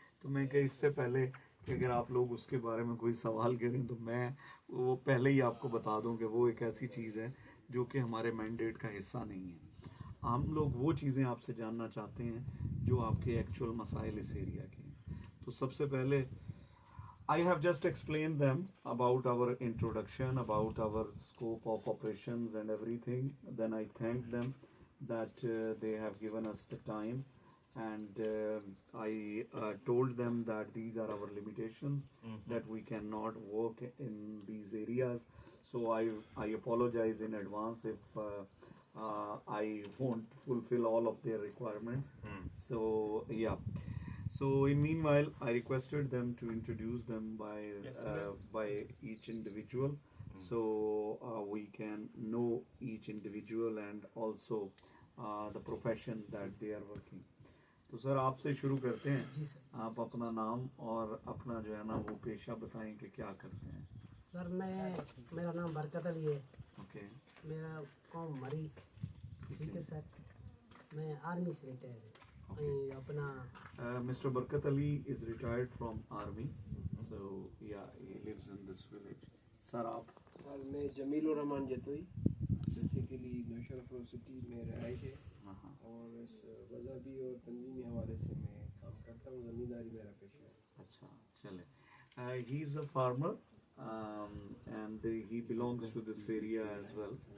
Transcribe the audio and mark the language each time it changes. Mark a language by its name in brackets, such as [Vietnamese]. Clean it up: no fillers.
[Urdu] تو میں کہ اس سے پہلے کہ اگر آپ لوگ اس کے بارے میں کوئی سوال کریں تو میں وہ پہلے ہی آپ کو بتا دوں کہ وہ ایک ایسی چیز ہے جو کہ ہمارے مینڈیٹ کا حصہ نہیں ہے. ہم لوگ وہ چیزیں آپ سے جاننا چاہتے ہیں جو آپ کے ایکچوئل مسائل اس ایریا کے ہیں. تو سب سے پہلے [English] I have just explained them about our introduction, about our scope of operations and everything. Then I thank them that they have given us the time, and I told them that these are our limitations, that we cannot work in these areas. So I apologize in advance if I won't fulfill all of their requirements. So yeah. So in meanwhile, I requested them to introduce them by each individual, so we can know each individual and also the profession that they are working. [Urdu] تو سر آپ سے شروع کرتے ہیں, آپ اپنا نام اور اپنا جو ہے نا وہ پیشہ بتائیں کہ کیا کرتے ہیں. سر میرا نام برکت علی ہے. اوکے. میرا قوم مری. ٹھیک ہے سر, میں آرمی سے ریٹائر ہوں. اپنا [English] Mr. Barkat Ali is retired from army, so yeah, he lives in this village. [Urdu] سر آپ. سر میں جمیل الرحمان جتوئی, بیسیکلی نوشہر فیروز سٹی میں رہائش ہے, اور اس مذہبی اور تنظیمی حوالے سے میں کام کرتا ہوں. زمینداری میرا پیشہ ہے. اچھا چلے. [English] He is a farmer and he belongs to this area as well.